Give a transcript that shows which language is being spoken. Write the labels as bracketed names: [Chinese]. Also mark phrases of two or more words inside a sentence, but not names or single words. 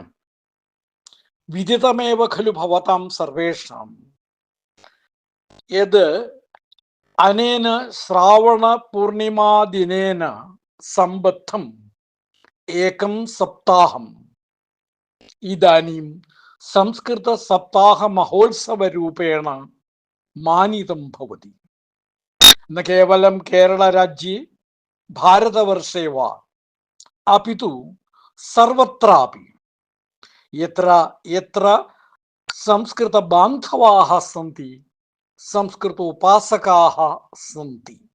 [Sanskrit] വിദിതമേവ ഖലു ഭവതാം സർവേഷാം യത് അനേന ശ്രാവണ പൂർണിമാ ദിനേന സംബദ്ധം ഏകം സപ്താഹം ഇദാനീം സംസ്കൃത സപ്താഹ മഹോത്സവ രൂപേണ മാനിതം ഭവതി. न केवलं केरलराज्ये भारतवर्षे वा अपि तु सर्वत्रापि यत्र यत्र संस्कृतबान्धवाः सन्ति, संस्कृतोपासकाः सन्ति,